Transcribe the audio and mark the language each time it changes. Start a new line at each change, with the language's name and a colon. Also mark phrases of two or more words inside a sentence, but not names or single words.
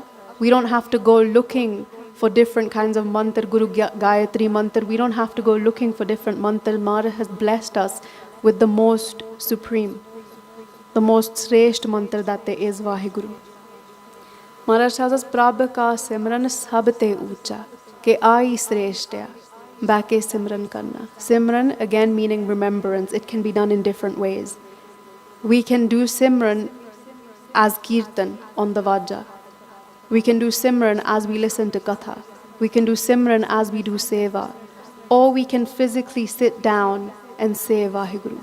English: We don't have to go looking for different kinds of mantra, Guru Gayatri mantra. We don't have to go looking for different mantras. Maharaj has blessed us with the most supreme, the most sresht mantra that there is, Vaheguru. Maharaj tells us,
Punjabi: ਪ੍ਰਭ ਕਾ ਸਿਮਰਨ ਸਭ ਤੇ ਊਚਾ, ਕੇ ਐ ਸ੍ਰੇਸ਼ਟਿਆ, ਬਾਕੀ ਸਿਮਰਨ ਕਰਨਾ.
English: Simran, again meaning remembrance. It can be done in different ways. We can do simran as kirtan on the vajja. We can do simran as we listen to katha. We can do simran as we do seva. Or we can physically sit down and say Vaheguru.